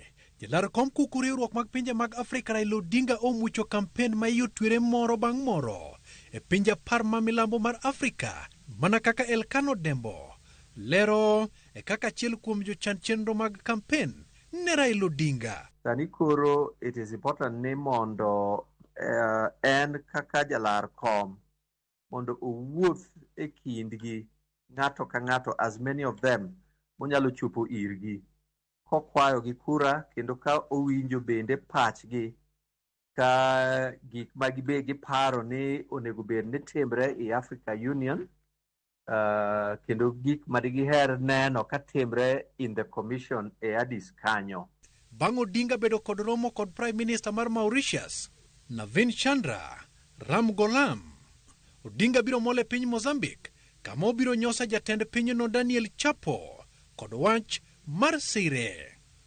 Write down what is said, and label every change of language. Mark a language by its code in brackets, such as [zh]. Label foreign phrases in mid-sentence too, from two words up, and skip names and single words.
[luo] Jalar kom kuku riwruok mag pinje mag Afrika Raila Odinga omucho kampen ma yotwere moro bang' moro e pinje 10 ma milambo mar Afrika, mana kaka Elkano Dembo lero e kaka achiel kuom jochan chenro mag kampen ne Raila Odinga. Sani koro [en] it is important [luo] ni mondo en kaka jalar kom mondo owuoth e kindgi ng'ato ka ng'ato, [en] as many of them [luo] monyalo chopo irgi kokwayo gi kura, kendo ka owinjo bende pachgi ka gik ma giparo ni onego bed ni timbre e Africa Union, kendo gik ma digiher neno ka timbre [en] in the commission [luo] e Addis kanyo. Bang' Odinga bedo kod romo kod Prime Minister mar Mauritius Navin Chandra Ramgoolam, Odinga biro mole piny Mozambique kama obiro nyosa jatend pinyno Daniel Chapo kod wach mar sire.